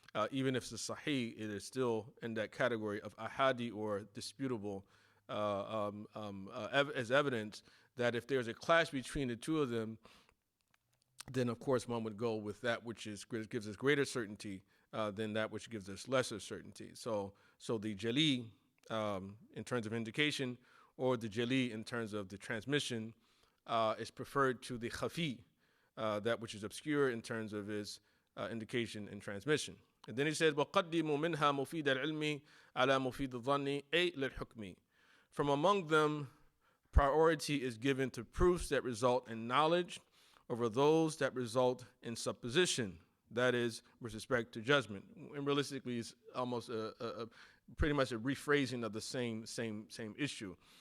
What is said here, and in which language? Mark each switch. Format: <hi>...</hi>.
<en>Even if it's a sahih, it is still in that category of ahadi or disputable as evidence that if there's a clash between the two of them, then of course one would go with that which gives us greater certainty than that which gives us lesser certainty. So the jali in terms of indication, or the jali in terms of the transmission, is preferred to the khafi, that which is obscure in terms of its indication and transmission. And then he says,</en> <ar>وَقَدِّمُوا مِنْهَا مُفِيدَ الْعِلْمِ عَلَى مُفِيدِ الظَّنِّ أي لِلْحُكْمِ.</ar> <en>From among them, priority is given to proofs that result in knowledge over those that result in supposition, that is, with respect to judgment. And realistically, it's almost pretty much a rephrasing of the same issue.</en>